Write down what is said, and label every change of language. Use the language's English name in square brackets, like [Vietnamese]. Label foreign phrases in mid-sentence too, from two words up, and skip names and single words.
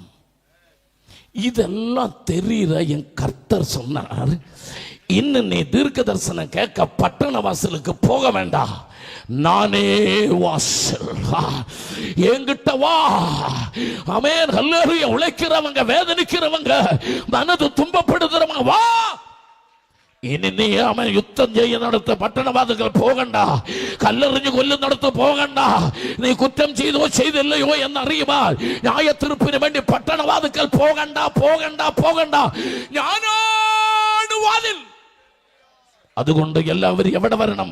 [Tamil] இதெல்லாம் தெரியற என் கர்த்தர் சொன்னார், இன்னும் நீ தீர்க்க தரிசனம் கேட்க பட்டண வாசலுக்கு போக வேண்டாம், நானே வாசல், என்கிட்ட வா. ஆமென், ஹல்லேலூயா. உழைக்கிறவங்க, வேதனிக்கிறவங்க, மனது துன்பப்படுத்துறவங்க வா. [Malayalam] ഇനി നീ അവൻ യുദ്ധം ചെയ്യുന്നിടത്ത് പട്ടണവാദികൾ പോകണ്ട, കല്ലെറിഞ്ഞു കൊല്ലുന്നിടത്ത് പോകണ്ട. നീ കുറ്റം ചെയ്തോ ചെയ്തില്ലയോ എന്നറിയുവാൻ ന്യായത്തീർപ്പിന് വേണ്ടി പട്ടണവാദികൾ പോകണ്ട. ഞാനാണ് വാതിൽ. അതുകൊണ്ട് എല്ലാവരും എവിടെ വരണം?